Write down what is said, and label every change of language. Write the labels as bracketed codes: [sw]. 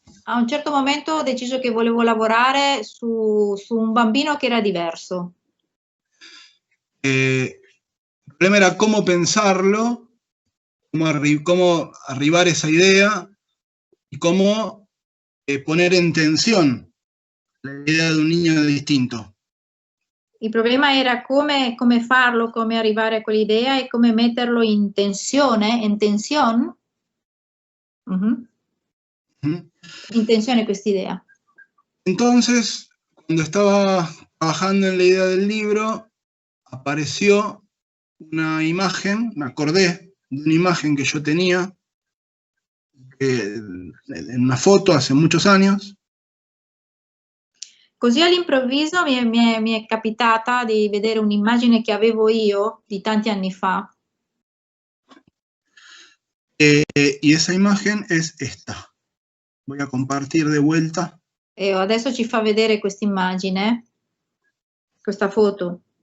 [it] A un certo momento ho deciso che volevo lavorare su un bambino che era diverso. [es] El problema era cómo pensarlo, cómo arribar esa idea y cómo poner en tensión la idea de un niño distinto. [it] Il problema era come farlo, come arrivare a quell'idea e come metterlo in tensione, in tensione. In tensione quest'idea. [es] Entonces, cuando estaba trabajando en la idea del libro, apareció una imagen, me acordé de una imagen que yo tenía en una foto hace muchos años. [it] Così all'improvviso mi è capitata di vedere un'immagine che avevo io di tanti anni fa. [es] Y esa imagen es esta. Voy a compartir de vuelta. [it] E adesso ci fa vedere questa immagine, questa foto.